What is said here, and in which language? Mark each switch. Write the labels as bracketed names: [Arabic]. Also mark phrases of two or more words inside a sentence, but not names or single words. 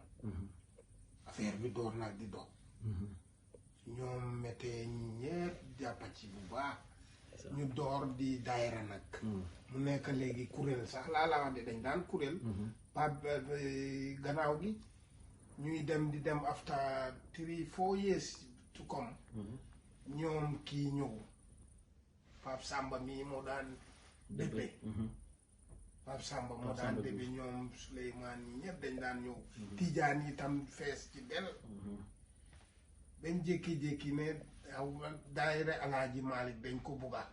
[Wolof] affaire bi door nag di dox. ñoom méttee ñëpp jàppa ci bu baax. ñu door di daayira nag. mu nekk léegi kuréel sax laa la wax de dañ daan kuréel. Pape gannaaw gi ñuy dem di dem [English] after 3-4 years to come. [Wolof] ñoom kii ñëw Pape Samba mii moo daan débbe. Pape Samba moo daan débbe ñoom Souleymane yi ñëpp dañ daan ñëw. Tijaan yi tam fees ci del. bañ jékki-jékki ne daayira Alaaji Malick dañ ko bugga.